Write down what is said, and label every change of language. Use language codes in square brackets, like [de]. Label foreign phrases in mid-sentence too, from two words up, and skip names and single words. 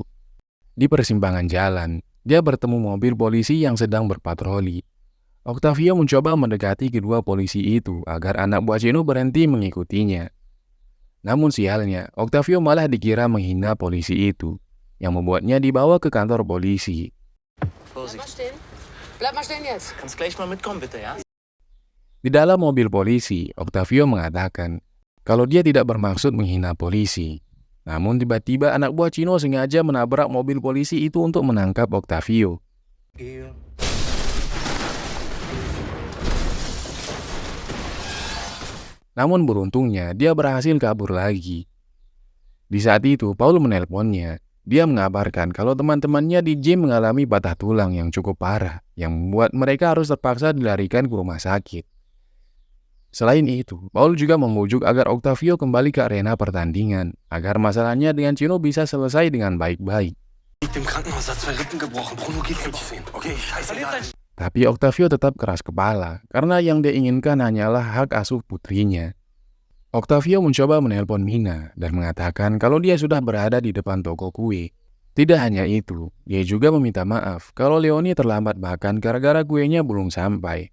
[id] Di persimpangan jalan, dia bertemu mobil polisi yang sedang berpatroli. Octavio mencoba mendekati kedua polisi itu agar anak buah Chino berhenti mengikutinya. Namun sialnya, Octavio malah dikira menghina polisi itu, yang membuatnya dibawa ke kantor polisi. [de] Vorsicht. Bleib mal stehen jetzt. Kannst gleich mal mitkommen, bitte, ja? [id] Di dalam mobil polisi, Octavio mengatakan kalau dia tidak bermaksud menghina polisi. Namun tiba-tiba anak buah Chino sengaja menabrak mobil polisi itu untuk menangkap Octavio. Namun beruntungnya, dia berhasil kabur lagi. Di saat itu, Paul menelponnya. Dia mengabarkan kalau teman-temannya di gym mengalami patah tulang yang cukup parah, yang membuat mereka harus terpaksa dilarikan ke rumah sakit. Selain itu, Paul juga membujuk agar Octavio kembali ke arena pertandingan, agar masalahnya dengan Chino bisa selesai dengan baik-baik. [de] Liegt im Krankenhaus, hat 2 Rippen gebrochen. Bruno geht nicht sehen. Okay, scheißegal. [id] Tapi Octavio tetap keras kepala, karena yang dia inginkan hanyalah hak asuh putrinya. Octavio mencoba menelpon Mina dan mengatakan kalau dia sudah berada di depan toko kue. Tidak hanya itu, dia juga meminta maaf kalau Leonie terlambat bahkan gara-gara kuenya belum sampai.